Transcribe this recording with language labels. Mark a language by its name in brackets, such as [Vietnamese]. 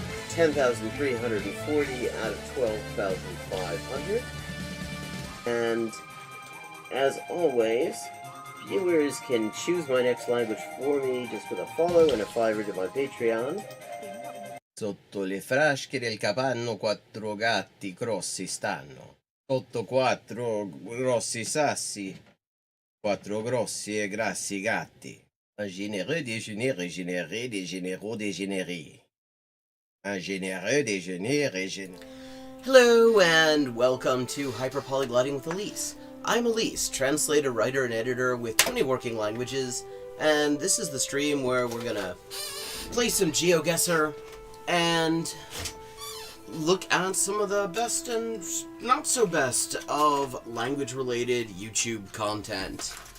[English] 10,340 out of 12,500. And as always, viewers can choose my next language for me just with a follow and a $5 to my Patreon. [Italian] Sotto le frasche del capanno 4 gatti grossi stanno. Sotto 4 grossi sassi, 4 grossi e grassi gatti. [French] Un généreux déjeuner régénéré des généraux dégénérés. Un généreux déjeuner régénéré. [English] Hello and welcome to Hyperpolyglotting with Elise. I'm Elise, translator, writer, and editor with 20 working languages, and this is the stream where we're gonna play some Geoguessr and look at some of the best and not so best of language-related YouTube content.